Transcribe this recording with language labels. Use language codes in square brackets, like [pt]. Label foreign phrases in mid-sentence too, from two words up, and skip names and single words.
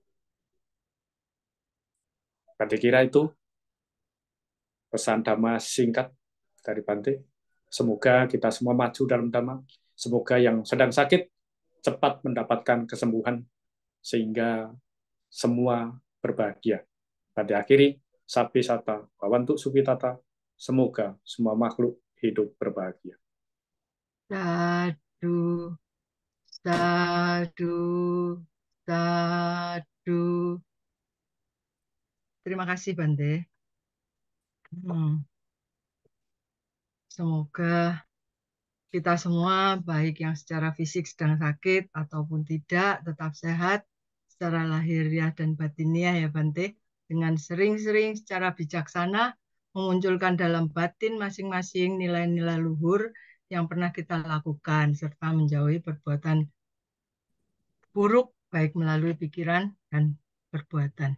[id] Bante kira itu pesan Dhamma singkat dari Bante. Semoga kita semua maju dalam Dhamma. Semoga yang sedang sakit cepat mendapatkan kesembuhan sehingga semua berbahagia. Pada akhiri, [pi] sapi sata, bawantuk supitata, [id] semoga semua makhluk hidup berbahagia. [pi] Sadu, sadu, sadu. [id] Terima kasih, Bante. Hmm, Semoga kita semua, baik yang secara fisik sedang sakit ataupun tidak, tetap sehat secara lahiriah dan batiniah ya Bante, dengan sering-sering secara bijaksana memunculkan dalam batin masing-masing nilai-nilai luhur yang pernah kita lakukan, serta menjauhi perbuatan buruk, baik melalui pikiran dan perbuatan.